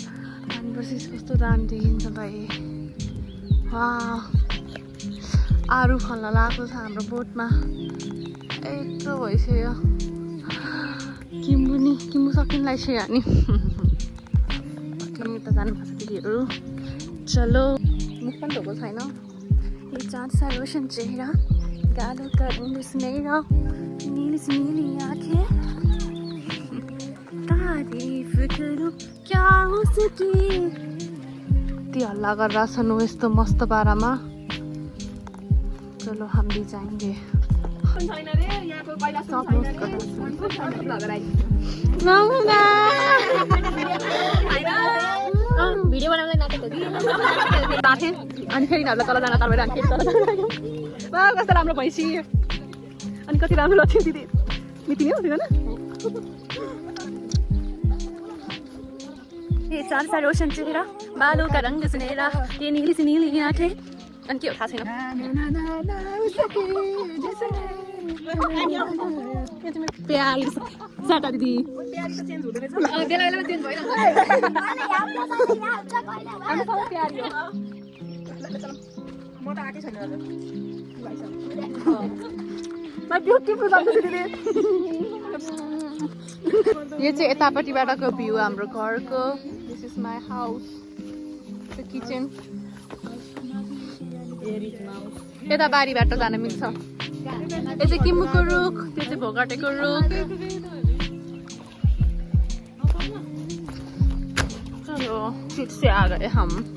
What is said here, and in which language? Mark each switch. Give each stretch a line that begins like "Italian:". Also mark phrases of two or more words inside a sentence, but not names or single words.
Nepali: पानी पर्छ कस्तो दामी देखिन्छ भाइ। आरू खल्न लागेको छ हाम्रो बोटमा। यत्रो भइसक्यो। किम्बु सकिनलाई छ नि। त जानुपर्छ दिदीहरू। चलो मुख पनि धोएको छैन।
Hindi: ये चाँद सा रोशन चेहरा, गालों का रंग सुनहरा, नीली सी नीली आँखें, तारीफ करूं क्या उसकी।
Nepali: ती हल्ला गरेर छन् यस्तो मस्त पारामा।
Hindi: चलो हम भी जाएंगे।
Nepali: भिडियो बनाउँदै नाटेको थिएँ। अनि फेरि यिनीहरूलाई तल जान तल भएर फेरि तल जान कस्तो राम्रो भैँसी। अनि कति राम्रो लक्ष्मी दिदी मितिनी हो होइन।
Hindi: ये चाँद सा रोशन चेहरा, बालों का रंग सुनहरा, ये नीली सी नीली आँखें।
Nepali: अनि के हो थाहा छैन। प्यारी साटा दिदी बेला बेलामा चेन्ज भइरहेको म त आएकै छैन। यो चाहिँ यतापट्टिबाटको भ्यू हाम्रो घरको।
English: This is my house, the kitchen.
Nepali: यता बारीबाट जान मिल्छ। यो चाहिँ किम्बुको रुख, त्यो चाहिँ भोगाटेको रुख।
Hindi: चलो फिर से आ गए हम।